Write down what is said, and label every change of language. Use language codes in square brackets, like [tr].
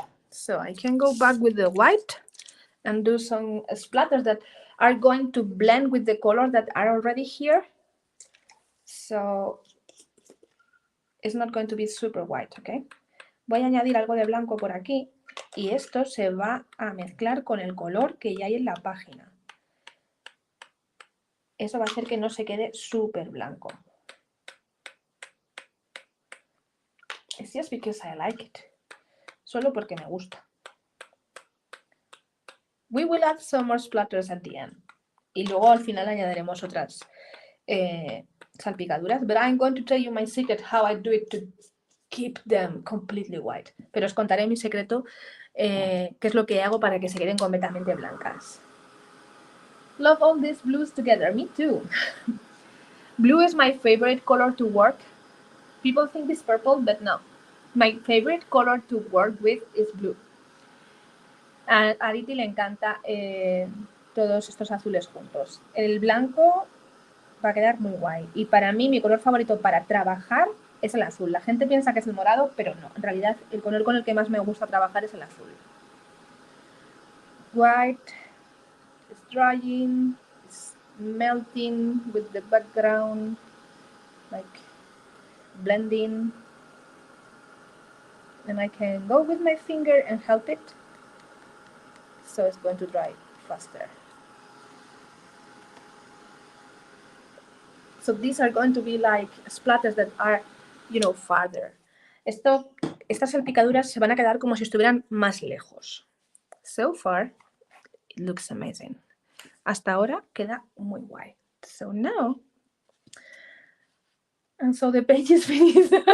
[en] So I can go back with the white and do some splatters that are going to blend with the colors that are already here. So it's not going to be super white, okay? [es] Voy a añadir algo de blanco por aquí y esto se va a mezclar con el color que ya hay en la página. Eso va a hacer que no se quede súper blanco. [en] It's just because I like it. [es] Solo porque me gusta. [en] We will add some more splatters at the end. [es] Y luego al final añadiremos otras salpicaduras. [en] But I'm going to tell you my secret, how I do it to keep them completely white. [es] Pero os contaré mi secreto, qué es lo que hago para que se queden completamente blancas. [en] Love all these blues together. Me too. Blue is my favorite color to work. People think it's purple, but no. My favorite color to work with is blue. [es] A Ariti le encanta todos estos azules juntos. El blanco va a quedar muy guay. Y para mí, mi color favorito para trabajar es el azul. La gente piensa que es el morado, pero no. En realidad, el color con el que más me gusta trabajar es el azul. [en] White is drying, it's melting with the background, like blending. And I can go with my finger and help it. So it's going to dry faster. So these are going to be like splatters that are, you know, farther. [es] Estas salpicaduras se van a quedar como si estuvieran más lejos. [en] So far, it looks amazing. [es] Hasta ahora queda muy guay. [en] So now, and so the page is finished.